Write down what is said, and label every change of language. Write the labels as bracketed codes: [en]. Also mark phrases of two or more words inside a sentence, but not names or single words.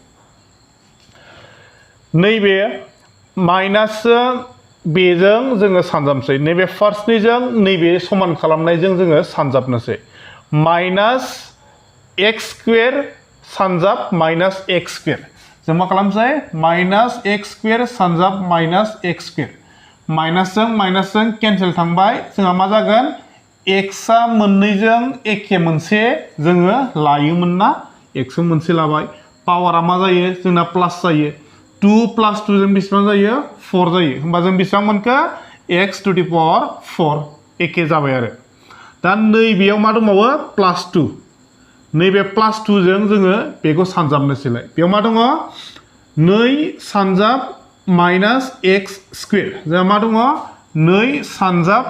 [brx] नैबे माइनासजों बेजों जोङो सानजाबनोसै नैबे फार्स्टनिजों नैबे समान खालामनायजों जोङो सानजाबनोसै [en] minus x square [brx] सानजाब [en] minus x square [brx] जों मा खालामसै [en] minus x square [brx] सानजाब [en] minus x square [brx] माइनासजों केन्सेल थांबाय जोंहा मा जागोन x आ मोननैजों एखे मोनसे जोङो लायोमोन ना x जों मोनसे लाबाय पावारा मा जायो जोंना प्लास जायो 2 प्लास 2 जों बेसेबां जायो 4 जायो होमबा जों बेसेबां मोनखो [en] x to the power 4 [brx] एखे जाबाय आरो दा नैबेयाव मा दंबावो प्लास 2 नैबे प्लास 2 जों जोङो बेखौ सानजाबनोसैलाय बेयाव मा दङ 2 सानजाब [en] minus x square [brx] जोंहा मा दङ 2 सानजाब